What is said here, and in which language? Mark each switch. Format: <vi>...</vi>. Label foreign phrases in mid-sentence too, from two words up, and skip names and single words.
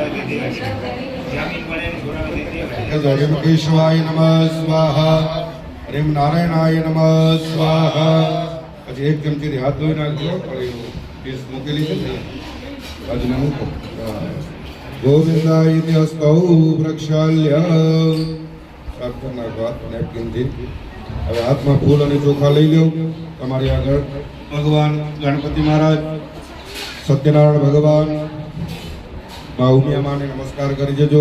<sa>हरिम केशवाय नमः स्वाहा हरिम नारायणाय नमः स्वाहा।</sa> <gu>પછી એક ચમચી હાથ ધોઈ નાખજો પીસ મૂકેલી છે ને બાજુને મૂકો</gu> <sa>गोविन्दाय इति हस्तौ प्रक्षाल्य</sa> <gu>સાફ કરી નાખવા નેપકિનથી। હવે હાથમાં ફૂલ અને ચોખા લઈ લો તમારી આગળ ભગવાન ગણપતિ મહારાજ સત્યનારાયણ ભગવાન મા ઉમિયા માને નમસ્કાર કરી જજો।</gu>